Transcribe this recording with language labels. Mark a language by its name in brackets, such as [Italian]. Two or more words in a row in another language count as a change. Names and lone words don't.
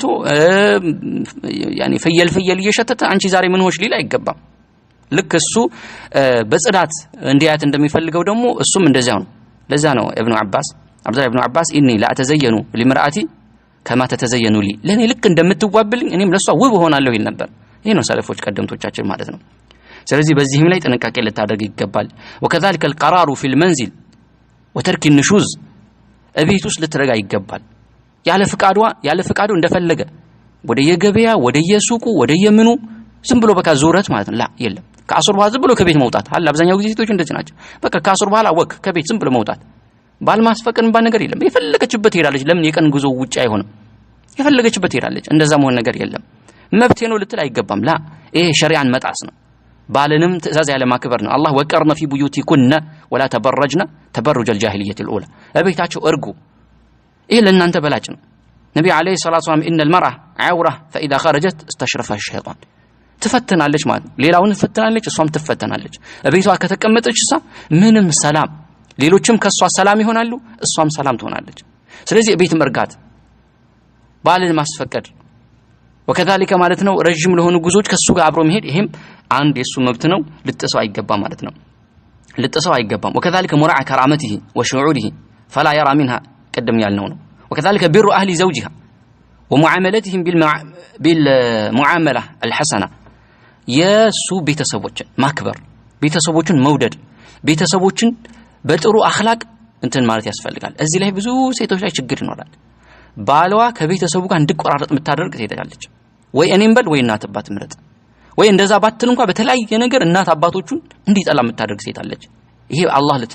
[Amharic] ያኔ ፍየል እየሸተተ አንቺ ዛሬ ምን ሆሽ ሊል አይገባም። ልክ እሱ በጽዳት እንዲያት እንደሚፈልገው ደግሞ እሱም እንደዛው ነው። ለዛ ነው አብዱላህ ኢብኑ አባስ [Arabic] إني لأتزين لامرأتي كما تتزين لي [Amharic] ለኔ ልክ እንደምትዋብልኝ እኔም ለሷ ውብ ሆናለሁ ይል ነበር። ይሄ ነው ሰለፎች ቀደምቶቻችን ማለት ነው። ስለዚህ በዚህም ላይ ጥንቃቄ ልታደርግ ይገባል። [Arabic] وكذلك القرار في المنزل وترك النشوز [Amharic] እቤት ውስጥ ልትረጋ ይገባል። ያለ ፍቃዱ እንደፈለገ ወደ የገበያ ወደ የሱቁ ወደ የምኑ ዝም ብሎ በቃ ዙረት ማለት ነው። ላ የለም። ከአሱር በኋላ ዝም ብሎ ከቤት መውጣት አለ። አብዛኛው ጊዜ ሴቶች እንደዚህ ናቸው። በቃ ከአሱር በኋላ ወክ ከቤት ዝም ብሎ መውጣት ባልማስፈቀድ እንባ ነገር የለም። የፈለገችበት ሄዳለች። ለምን የቀን ጉዞ ውጪ አይሆንም? የፈለገችበት ሄዳለች። እንደዛ መሆን ነገር የለም። መብቴ ነው ልትል አይገባም። ላ ይሄ ሸሪዓን መጣስ ነው። ባልንም ትእዛዝ ያለ ማክበር ነው። አላህ [Arabic] وقرن في بيوتكن ولا تبرجن تبرج الجاهليه الاولى [Amharic] እቤታቸው እርጉ። ይሄ ለእናንተ በላጭ ነው። ነብዩ [Arabic] عليه الصلاة والسلام ان المرأة عورة فاذا خرجت استشرفها الشيطان [Amharic] ትፈተናለች ማለት ነው። ሌላውን ትፈተናለች፣ እሷም ትፈተናለች። እቤቷ ከተቀመጠች እሷ ምንም ሰላም፣ ሌሎችም ከሷ ሰላም ይሆናሉ፣ እሷም ሰላም ትሆናለች። ስለዚህ እቤት መርጋት፣ ባልን ማስፈቀድ وكذلك ማለት ነው ረጅም ለሆኑ ጉዞዎች ከሱ ጋር አብሮ መሄድ ይሄም አንድ የሱ መብት ነው። ልጥሰው አይገባም ማለት ነው። ልጥሰው አይገባም። [Arabic] وكذلك مراعاة كرامته وشعوره فلا يرى منها قدم [Amharic] ያልነው ነው። [Arabic] وكذلك بر اهل زوجها ومعاملتهم بالمعامله الحسنه [Amharic] የሱ ቤተሰቦችን ማክበር ቤተሰቦችን መውደድ ቤተሰቦችን በጥሩ አኽላቅ እንትን ማለት ያስፈልጋል እዚህ ላይ ብዙ ሴቶች ላይ ችግር ይኖራል ባሏ ከቤተሰቡ ጋር እንዲቆራረጥ የምታደርግ ሴታለች ወይ እኔም በል ወይ እናት አባት ምረጥ ወይ እንደዛ ባትል እንኳን በተለያየ ነገር እናት አባቶቹን እንዲጠላ የምታደርግ ሴታለች ይሄ አላህ